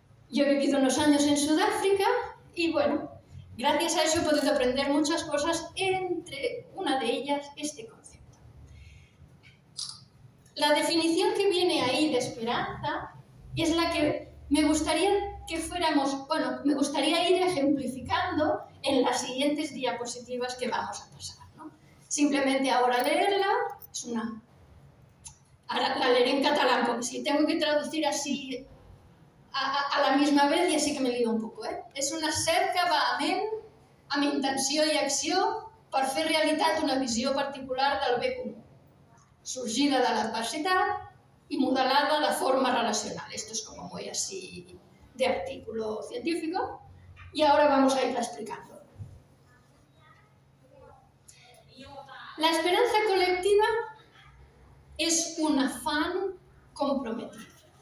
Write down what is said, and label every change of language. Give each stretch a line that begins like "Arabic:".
Spanish: Yo he vivido unos años en Sudáfrica y bueno, gracias a eso he podido aprender muchas cosas, entre una de ellas este concepto. La definición que viene ahí de esperanza es la que me gustaría que fuéramos, bueno, me gustaría ir ejemplificando en las siguientes diapositivas que vamos a pasar, ¿no? Simplemente ahora leerla, ahora la leeré en catalán, porque si tengo que traducir así a la misma vez ja sí que me lío un poco,
Catalan: És una cerca vehement amb intenció i acció per fer realitat una visió particular del bé comú, sorgida de l'adversitat y modelada de forma relacional.
Spanish: Esto es como muy así de artículo científico y ahora vamos a irla explicando. La esperanza colectiva es un afán comprometido.